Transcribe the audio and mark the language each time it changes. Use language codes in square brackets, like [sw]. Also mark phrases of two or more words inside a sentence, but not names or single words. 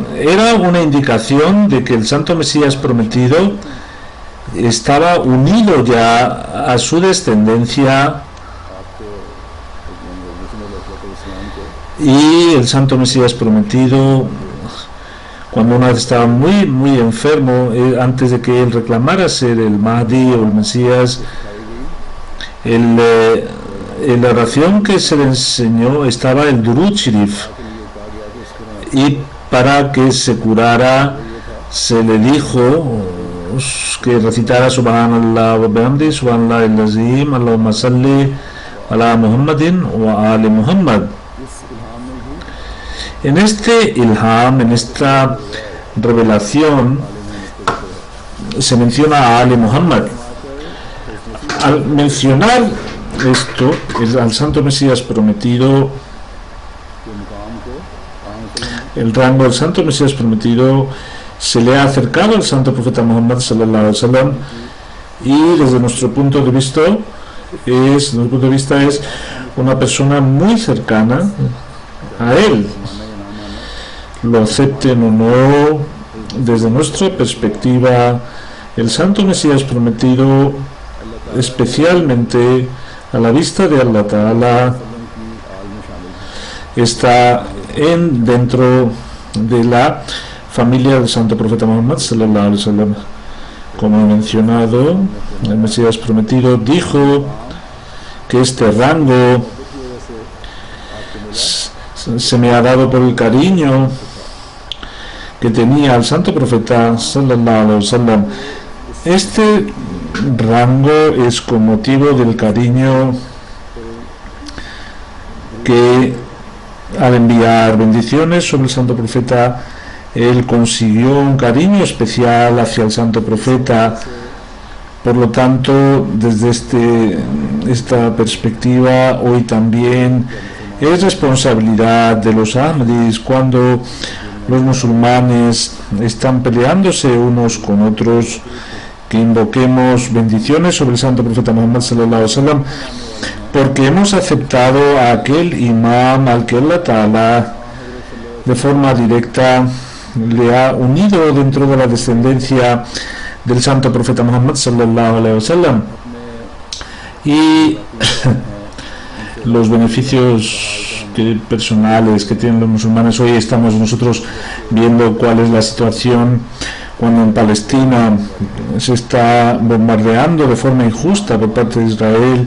[es] Era una indicación de que el santo Mesías prometido estaba unido ya a su descendencia, y el santo Mesías prometido, cuando una vez estaba muy muy enfermo, antes de que él reclamara ser el Mahdi o el Mesías, la oración que se le enseñó estaba el Durud Sharif, y para que se curara se le dijo que recitara [ar] سبحان الله وبحمده سبحان الله العظيم اللهم صل على محمد وآل محمد. [es] En este ilham, en esta revelación, se menciona a Ali Muhammad. Al mencionar esto, al santo Mesías prometido, el rango del santo Mesías prometido se le ha acercado al santo profeta Muhammad [ar] صلى الله عليه وسلم, [es] y desde nuestro punto de vista es una persona muy cercana a él. Lo acepten o no, desde nuestra perspectiva, el santo Mesías prometido, especialmente a la vista de Allah Ta'ala, está dentro de la familia del santo profeta Muhammad [ar] صلى الله عليه وسلم. [es] Como he mencionado, el Mesías prometido dijo que este rango se me ha dado por el cariño que tenía al santo profeta [ar] صلى الله عليه وسلم. [es] Este rango es con motivo del cariño que, al enviar bendiciones sobre el santo profeta, él consiguió un cariño especial hacia el santo profeta. Por lo tanto, desde esta perspectiva, hoy también es responsabilidad de los Ahmadis, cuando los musulmanes están peleándose unos con otros, que invoquemos bendiciones sobre el santo profeta Muhammad [ar] صلى الله عليه وسلم, [es] porque hemos aceptado a aquel imam al que Allah Ta'ala de forma directa le ha unido dentro de la descendencia del santo profeta Muhammad [ar] صلى الله عليه وسلم. [es] Y los beneficios personales que tienen los musulmanes, hoy estamos nosotros viendo cuál es la situación cuando en Palestina se está bombardeando de forma injusta por parte de Israel.